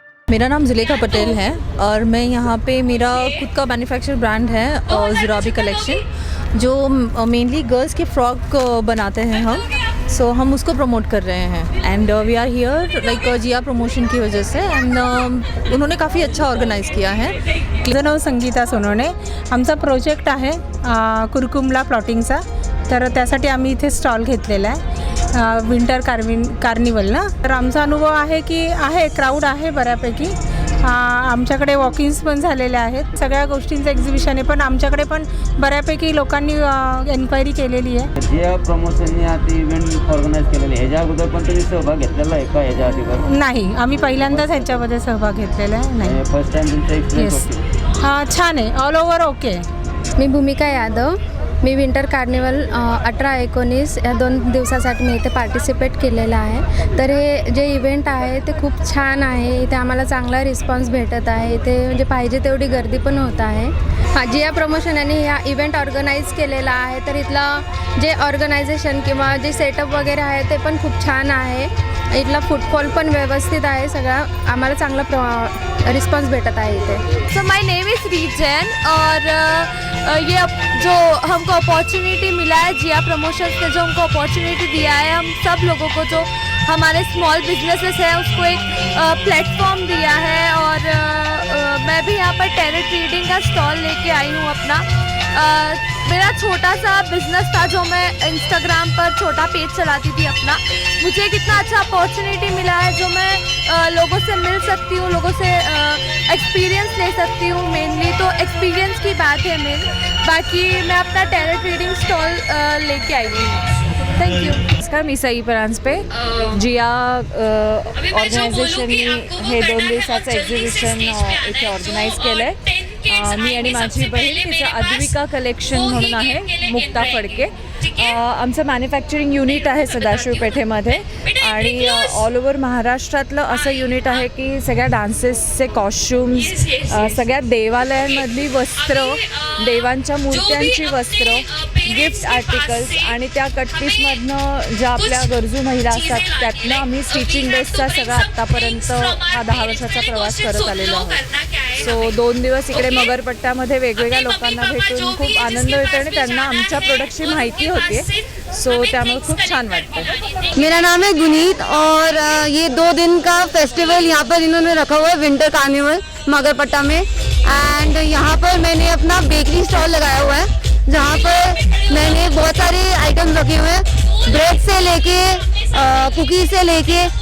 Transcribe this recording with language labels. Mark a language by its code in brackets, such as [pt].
[hi] मेरा नाम ज़ुलेखा पटेल है और मैं यहाँ पे मेरा खुद का मैन्युफैक्चर ब्रांड है ज़ुराबी कलेक्शन, जो मेनली गर्ल्स के फ्रॉक बनाते हैं हम। सो हम उसको प्रमोट कर रहे हैं [en] and we are here like [hi] Jiya promotion की वजह से एंड उन्होंने काफ़ी अच्छा ऑर्गनाइज़ किया है। [mr] माझं नाव संगीता सोनवणे. आमचा प्रोजेक्ट आहे कुरकुमला प्लॉटिंगचा. तर त्यासाठी आम्ही इथे स्टॉल घेतलेला आहे विंटर कार्निवल ना. तर आमचा अनुभव आहे की क्राऊड आहे बऱ्यापैकी. आमच्याकडे वॉकिंग्स पण झालेले आहेत. सगळ्या गोष्टींचं एक्झिबिशन आहे, पण आमच्याकडे पण बऱ्यापैकी लोकांनी एन्क्वायरी केलेली आहे. जिया प्रमोशनने आता इव्हेंट ऑर्गनाईज केलेले ह्याच्या अगोदर पण तुम्ही सहभाग घेतलेला आहे का ह्याच्या आधीवर? नाही, आम्ही पहिल्यांदाच ह्याच्यामध्ये सहभाग घेतलेला आहे. नाही, फर्स्ट टाइम तुमचा एक्सपिरियन्स हां, छान आहे. All over okay. मी भूमिका यादव. मी विंटर कार्निवल 18-19 या 2 दिवसासाठी मी इथे पार्टिसिपेट केलेलं आहे. तर हे जे इव्हेंट आहे ते खूप छान आहे. इथे आम्हाला चांगला रिस्पॉन्स भेटत आहे. इथे म्हणजे पाहिजे तेवढी गर्दी पण होत आहे. जिया प्रमोशन यांनी या इव्हेंट ऑर्गनाईज केलेला आहे. तर इथलं जे ऑर्गनायझेशन किंवा जे सेटअप वगैरे आहे ते पण खूप छान आहे. इथला फुटफॉल पण व्यवस्थित आहे. सगळा आम्हाला चांगला रिस्पॉन्स भेटत आहे इथे. [en] so my name is Rijan [hi] और ये जो हमको अपॉर्चुनिटी मिला है जिया प्रमोशंस ने जो हमको अपॉर्चुनिटी दिया है, हम सब लोगों को जो हमारे स्मॉल बिजनेसेस हैं उसको एक प्लेटफॉर्म दिया है. और मैं भी यहाँ पर टेरेट रीडिंग का स्टॉल लेके आई हूँ अपना. मेरा छोटा सा बिज़नेस था जो मैं इंस्टाग्राम पर छोटा पेज चलाती थी अपना. मुझे कितना अच्छा अपॉर्चुनिटी मिला है जो मैं लोगों से मिल सकती हूँ, लोगों से एक्सपीरियंस ले सकती हूँ. मेनली तो एक्सपीरियंस की बात है मेन. बाकी मैं अपना टेरेट रीडिंग स्टॉल लेके आई हूँ. [en] Thank you. [mr] नमस्कार, मी सई परांजपे. जिया ऑर्गनायझेशननी हे 2 दिवसाचं एक्झिबिशन इथे ऑर्गनाईज केलं आहे. मी आणि माझी बहीण, तिचं अद्विका कलेक्शन म्हणून आहे, मुक्ता फडके. आमचं मॅन्युफॅक्चरिंग युनिट आहे सदाशिव पेठेमध्ये आणि ऑल ओव्हर महाराष्ट्रातलं असं युनिट आहे की सगळ्या डान्सेसचे कॉस्च्युम्स, सगळ्या देवालयांमधली वस्त्र, देवांच्या मूर्त्यांची वस्त्र, गिफ्ट आर्टिकल्स आणि त्या कटपीसमधनं ज्या आपल्या गरजू महिला असतात त्यातनं आम्ही स्टिचिंग बेसचा सगळा आत्तापर्यंत हा 10 वर्षाचा प्रवास करत आलेलो आहोत. सो 2 दिवस इकडे मगरपट्ट्यामध्ये वेगवेगळ्या लोकांना भेटून खूप आनंद होतो आणि त्यांना आमच्या प्रोडक्टची माहिती होते. सो त्यामुळे खूप छान वाटतं. [hi] मेरा नाम है गुनीत और ये 2 दिन का फेस्टिवल यहाँ पर इन्होंने रखा हुआ है विंटर कार्निवल मगरपट्टा में. एंड यहाँ पर मैंने अपना बेकरी स्टॉल लगाया हुआ है जहाँ पर मैंने बहुत सारे आइटम्स रखे हुए हैं, ब्रेड से लेके कुकीज़ से लेके.